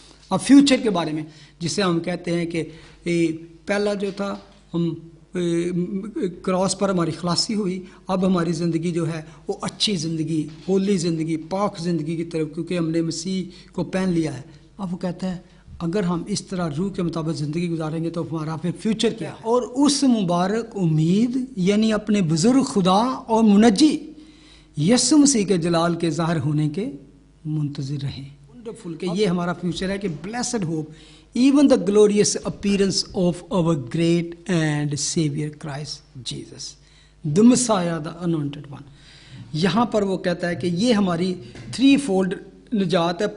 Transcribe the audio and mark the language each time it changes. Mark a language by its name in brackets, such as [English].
[Hindi] अब फ्यूचर के बारे में जिसे हम कहते हैं कि पहला जो था हम क्रॉस पर हमारी खलासी हुई, अब हमारी ज़िंदगी जो है वो अच्छी ज़िंदगी, होली ज़िंदगी, पाक ज़िंदगी की तरफ, क्योंकि हमने मसीह को पहन लिया है। अब वो कहता है अगर हम इस तरह रूह के मुताबिक ज़िंदगी गुजारेंगे तो हमारा फिर फ्यूचर क्या है? और उस मुबारक उम्मीद यानी अपने बुज़ुर्ग खुदा और मुनज्जी यीशु मसीह के जलाल के ज़ाहिर होने के मुंतज़िर रहें। [English] wonderful [Hindi] कि ये हमारा फ्यूचर है कि blessed hope [English] even the glorious appearance of our great and Savior Christ Jesus, the Messiah, the Anointed One. [Hindi] यहाँ पर वो कहता है कि ये हमारी थ्री फोल्ड निजात है।